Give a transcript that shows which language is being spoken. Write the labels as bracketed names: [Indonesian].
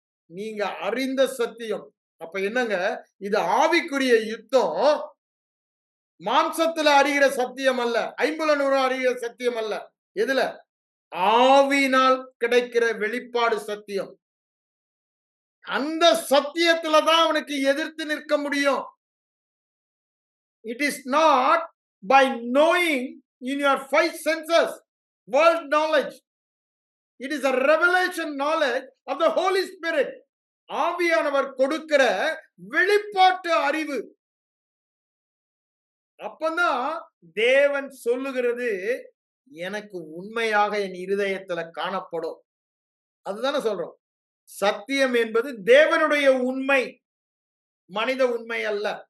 [Tamil] நீங்க அறிந்த சத்தியம். அப்ப என்னங்க, இது ஆவிக்குரிய யுத்தம், மாம்சத்துல அறிகிற சத்தியம் அல்ல, ஐம்புலனூறு அறிகிற சத்தியம் அல்ல. எதுல? ஆவியினால் கிடைக்கிற வெளிப்பாடு சத்தியம். அந்த சத்தியத்துல தான் அவனுக்கு எதிர்த்து நிற்க முடியும். [English] It is not by knowing in your five senses, world knowledge. It is a revelation knowledge of the Holy Spirit. [Tamil] ஆவியானவர் கொடுக்கிற வெளிப்பாட்டு அறிவு. அப்பதான் தேவன் சொல்லுகிறது எனக்கு உண்மையாக என் இருதயத்துல காணப்படும். அதுதானே சொல்றோம். சத்தியம் என்பது தேவனுடைய உண்மை, மனித உண்மை அல்ல.